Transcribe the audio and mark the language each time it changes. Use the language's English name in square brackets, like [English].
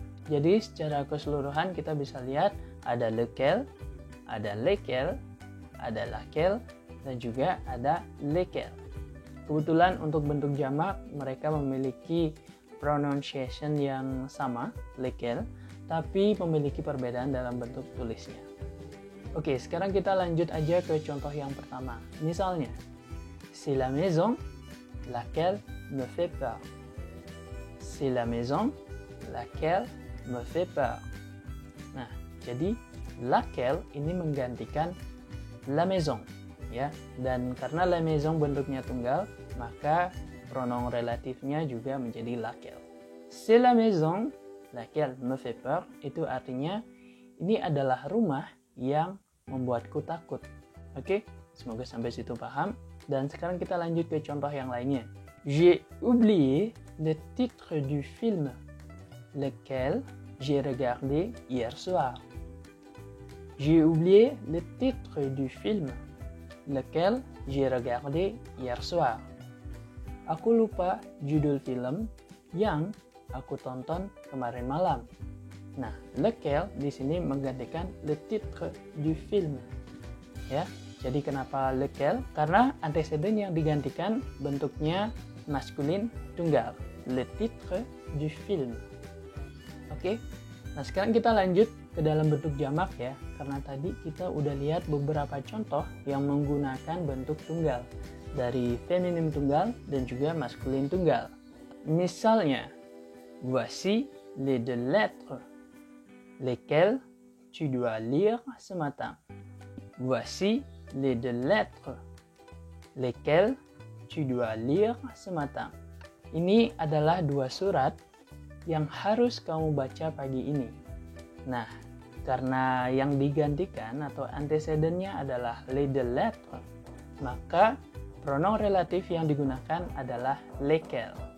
[Indonesian] Jadi secara keseluruhan kita bisa lihat ada lequel, ada lequelle, ada laquelle, dan juga ada lequel. Kebetulan untuk bentuk jamak mereka memiliki pronunciation yang sama, lequel, tapi memiliki perbedaan dalam bentuk tulisnya. Oke, sekarang kita lanjut aja ke contoh yang pertama. Misalnya, [French] c'est la maison laquelle me fait peur. C'est la maison laquelle me fait peur. [Indonesian] Nah, jadi laquelle ini menggantikan la maison, ya. Dan karena la maison bentuknya tunggal, maka pronoun relatifnya juga menjadi laquelle. [French] C'est la maison laquelle me fait peur, [Indonesian] itu artinya ini adalah rumah yang membuatku takut. Oke, semoga sampai situ paham. Dan sekarang kita lanjut ke contoh yang lainnya. [French] J'ai oublié le titre du film lequel j'ai regardé hier soir. J'ai oublié le titre du film lequel j'ai regardé hier soir. [Indonesian] Aku lupa judul film yang aku tonton kemarin malam. Nah, lequel di sini menggantikan le titre du film. Ya, jadi kenapa lequel? Karena antecedent yang digantikan bentuknya maskulin tunggal, le titre du film. Oke. Nah, sekarang kita lanjut ke dalam bentuk jamak ya, karena tadi kita udah lihat beberapa contoh yang menggunakan bentuk tunggal. Dari feminim tunggal dan juga maskulin tunggal. [French] Misalnya, voici les deux lettres lesquelles tu dois lire ce matin. Voici les deux lettres lesquelles tu dois lire ce matin. [Indonesian] Ini adalah dua surat yang harus kamu baca pagi ini. Nah, karena yang digantikan atau antecedentnya adalah les deux lettres, maka pronoun relatif yang digunakan adalah lequel.